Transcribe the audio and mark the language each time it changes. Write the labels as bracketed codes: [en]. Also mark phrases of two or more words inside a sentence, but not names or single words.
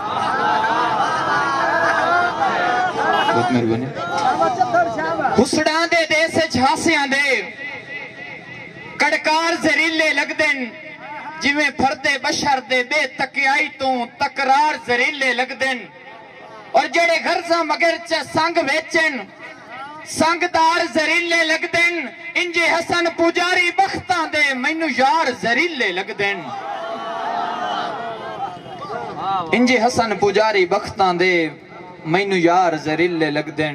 [pa] ਬਹੁਤ ਮਿਹਰਬਾਨੀ। ਹੁਸੜਾਂ ਦੇ ਦੇਸ ਵਿੱਚ ਹਾਸਿਆਂ ਦੇ ਕੜਕਾਰ ਜ਼ਹਿਰੀਲੇ ਲੱਗਦੇ ਨੇ, ਜਿਵੇਂ ਫਰਦੇ ਬਸ਼ਰ ਦੇ ਬੇਤਕਿਆਈ ਤੋਂ ਤਕਰਾਰ ਜ਼ਹਿਰੀਲੇ ਲੱਗਦੇ ਨੇ। اور جڑے غرضاں مگر چ سنگ ویچن سنگدار زہریلے لگدن، انجے حسن پجاری بختاں دے مینوں یار زہریلے لگدن، انجے حسن پجاری بختاں دے مینوں یار زہریلے لگدن۔